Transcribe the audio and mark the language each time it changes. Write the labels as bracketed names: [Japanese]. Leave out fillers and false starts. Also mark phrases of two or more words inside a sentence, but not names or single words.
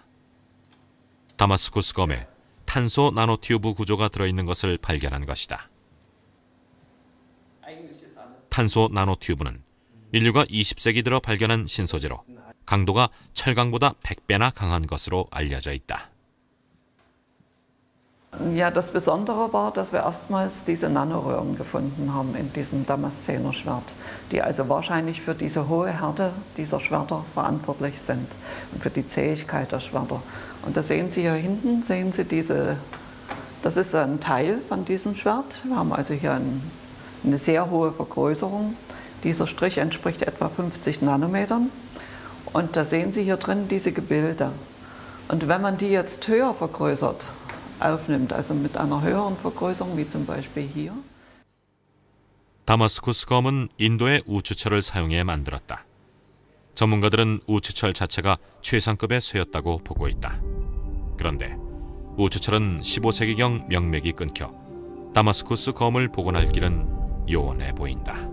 [Korean] 다마스쿠스 검에 탄소 나노튜브 구조가 들어있는 것을 발견한 것이다. 탄소 나노튜브는 인류가 20세기 들어 발견한 신소재로 강도가 철강보다 100배나 강한 것으로 알려져 있다. [German] Ja, das Besondere war, dass wir erstmals diese Nanoröhren gefunden haben in diesem Damaszener-Schwert, die also wahrscheinlich für diese hohe Härte dieser Schwerter verantwortlich sind und für die Zähigkeit der Schwerter. Und da sehen Sie hier hinten, sehen Sie das ist ein Teil von diesem Schwert. Wir haben also hier eine sehr hohe Vergrößerung. Dieser Strich entspricht etwa 50 Nanometern. Und da sehen Sie hier drin diese Gebilde. Und wenn man die jetzt höher vergrößert, aufnimmt, also mit einer höheren Vergrößerung, wie zum Beispiel hier. [Korean] 다마스쿠스 검은 인도의 우추철을 사용해 만들었다. 전문가들은 우추철 자체가 최상급의 쇠였다고 보고 있다. 그런데 우추철은 15세기경 명맥이 끊겨 다마스쿠스 검을 복원할 길은 요원해 보인다.